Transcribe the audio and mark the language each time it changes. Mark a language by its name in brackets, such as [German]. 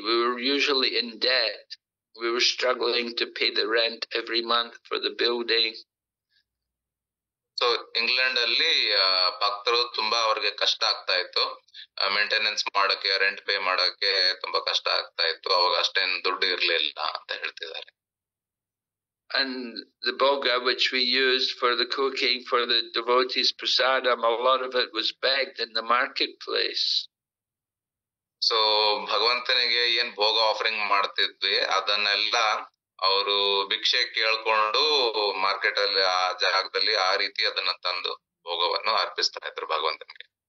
[English] We were usually in debt. We were struggling to pay the rent every month for the building. [Kannada] So England ಅಲ್ಲಿ ಭಕ್ತರು ತುಂಬಾ ಅವ್ರಿಗೆ ಕಷ್ಟ ಆಗ್ತಾ ಇತ್ತು, ಮೇಂಟೆನೆನ್ಸ್ ಮಾಡಕ್ಕೆ, ರೆಂಟ್ ಪೇ ಮಾಡಕ್ಕೆ ತುಂಬಾ ಕಷ್ಟ ಆಗ್ತಾ ಇತ್ತು. ಅವಾಗ ಅಷ್ಟೇನು ದುಡ್ಡು ಇರ್ಲಿಲ್ಲ ಅಂತ ಹೇಳ್ತಿದ್ದಾರೆ. [English] And the boga which we used for the cooking for the devotees prasadam, a lot of it was begged in the marketplace. [Kannada] So ಭಗವಂತನಿಗೆ ಏನ್ ಭೋಗ ಆಫರಿಂಗ್ ಮಾಡ್ತಿದ್ವಿ ಅದನ್ನೆಲ್ಲ ಅವರು ಭಿಕ್ಷೆ ಕೇಳ್ಕೊಂಡು ಮಾರ್ಕೆಟ್ ಅಲ್ಲಿ ಆ ಜಾಗದಲ್ಲಿ ಆ ರೀತಿ ಅದನ್ನ ತಂದು ಭೋಗವನ್ನು ಅರ್ಪಿಸ್ತಾ ಇದ್ರು ಭಗವಂತನಿಗೆ.